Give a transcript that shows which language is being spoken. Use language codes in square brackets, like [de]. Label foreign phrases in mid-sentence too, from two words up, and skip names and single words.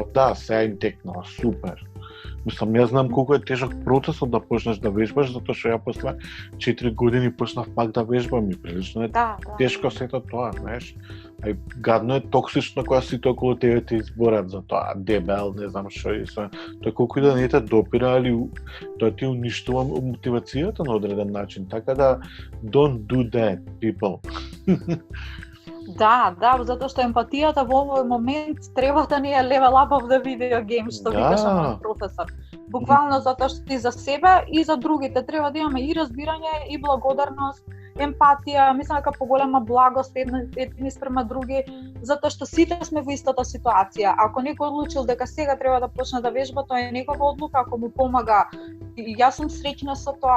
[mk] Да, сега им текнало, супер. Мислам, јас знам колку е тежок процесот да почнеш да вежбаш, затоа што ја после 4 години почнав пак да вежбам и прилично е тешко сето тоа, знаеш. Ај гадно е токсично кога сите околу тебе те изборат за тоа, дебел, не знам што и се. Тоа колку и да не те допира, али тоа ти уништува мотивацијата на одреден начин, така да [en] don't do that, people. [mk] Да, затоа што емпатијата во овој момент треба да не е [en] level up of the video game, [mk] што викаше мој професор. Буквално затоа што ти за себе и за другите треба да имаме и разбирање, и благодарност, емпатија, мислам дека поголема благост едни спрема други, затоа што сите сме во истата ситуација. Ако некој одлучил дека сега треба да почне да вежба, тоа е негова одлука, ако му помага, и јас сум среќна со тоа.